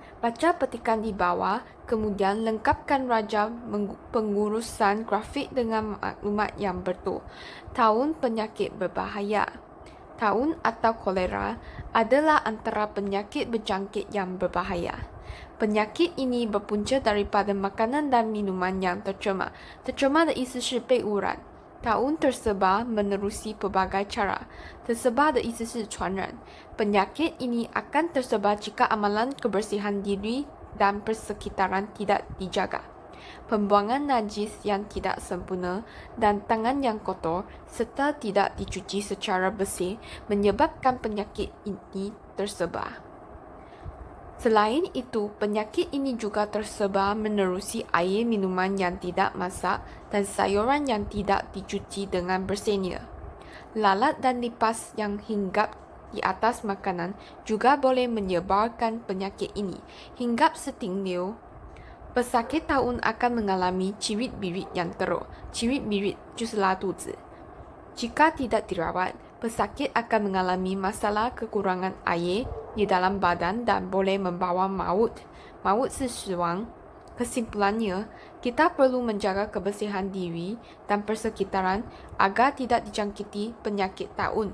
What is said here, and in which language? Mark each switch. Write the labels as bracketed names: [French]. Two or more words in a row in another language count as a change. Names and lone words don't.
[Malay] Baca petikan di bawah, kemudian lengkapkan raja pengurusan grafik dengan maklumat yang betul. Taun penyakit berbahaya. Taun atau kolera adalah antara penyakit berjangkit yang berbahaya. Penyakit ini berpunca daripada makanan dan minuman yang tercemar. Tercemar [Chinese] 的意思是被污染。 [Malay] Taun tersebar menerusi pelbagai cara. Tersebar [Chinese] 的意思是传染。 [Malay] Penyakit ini akan tersebar jika amalan kebersihan diri dan persekitaran tidak dijaga. Pembuangan najis yang tidak sempurna dan tangan yang kotor serta tidak dicuci secara bersih menyebabkan penyakit ini tersebar. Selain itu, penyakit ini juga tersebar menerusi air minuman yang tidak masak dan sayuran yang tidak dicuci dengan bersihnya. Lalat dan lipas yang hinggap di atas makanan juga boleh menyebarkan penyakit ini. Hinggap setinggiu, pesakit taun akan mengalami cirit-birit yang teruk. Cirit-birit [Chinese] 就是拉肚子。 [Malay] Jika tidak dirawat, pesakit akan mengalami masalah kekurangan air di dalam badan dan boleh membawa maut. Maut [Chinese] 是死亡。 [Malay] Kesimpulannya, kita perlu menjaga kebersihan diri dan persekitaran agar tidak dijangkiti penyakit taun.